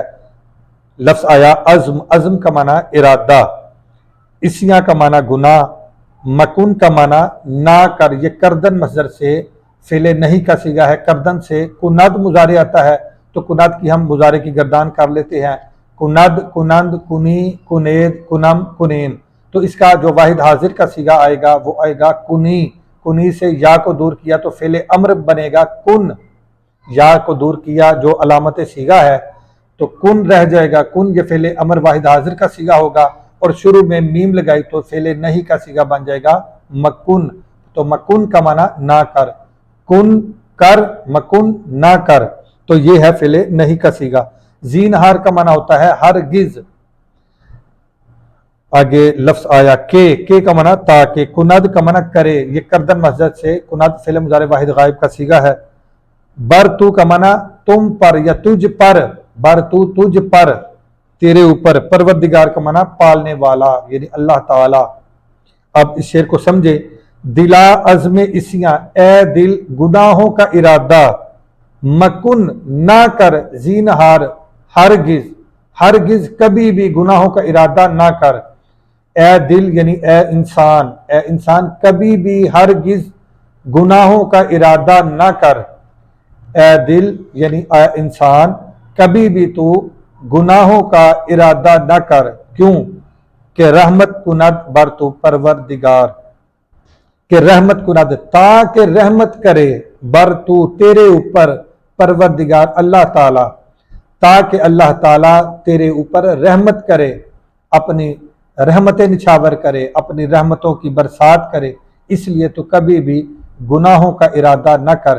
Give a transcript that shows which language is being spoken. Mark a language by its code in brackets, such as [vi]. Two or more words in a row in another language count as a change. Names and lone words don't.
[ur] لفظ آیا عزم، عزم کا معنی ارادہ، اسیاں کا معنی گناہ، مکن کا معنی نہ کر، یہ کردن مصدر سے فعل نہیں کا صیغہ ہے۔ کردن سے کند مضارع آتا ہے، تو کند کی ہم مضارع کی گردان کر لیتے ہیں، [fa] کند، کنند، کنی، کنید، کنم، کنیم۔ [ur] تو اس کا جو واحد حاضر کا صیغہ آئے گا وہ آئے گا کنی، کنی سے یا کو دور کیا تو فعل امر بنے گا کن، یا کو دور کیا جو علامت صیغہ ہے تو کن رہ جائے گا، کن یہ فعل امر واحد حاضر کا صیغہ ہوگا، اور شروع میں میم لگائی تو فعل نہیں کا صیغہ بن جائے گا مکن، تو مکن کا معنی نہ کر، کن کر، مکن نہ کر، تو یہ ہے فعل نہیں کا صیغہ۔ زینہار کا معنی ہوتا ہے ہرگز۔ آگے لفظ آیا کہ کا معنی تاکہ، کند کا معنی کرے، یہ کردن مصدر سے کند فعل مضارع واحد غائب کا صیغہ ہے۔ [fa] بر تو [ur] کا معنی تم پر یا تجھ پر، [fa] بر تو [ur] تجھ پر، تیرے اوپر، پروردگار کا معنی پالنے والا یعنی اللہ تعالی۔ اب اس شعر کو سمجھے: [fa] دلا عزم اسیاں، [ur] اے دل گناہوں کا ارادہ، مکن نہ کر، زینہار ہرگز، ہرگز کبھی بھی گناہوں کا ارادہ نہ کر۔ اے دل یعنی اے انسان، اے انسان کبھی بھی ہرگز گناہوں کا ارادہ نہ کر، اے دل یعنی اے انسان کبھی بھی تو گناہوں کا ارادہ نہ کر، کیوں کہ [fa] رحمت کند بر تو پروردگار، [ur] کہ [fa] رحمت کند [ur] تاکہ رحمت کرے، [fa] بر تو [ur] تیرے اوپر، پروردگار اللہ تعالی، تاکہ اللہ تعالیٰ تیرے اوپر رحمت کرے، اپنی رحمتیں نچھاور کرے، اپنی رحمتوں کی برسات کرے، اس لیے تو کبھی بھی گناہوں کا ارادہ نہ کر۔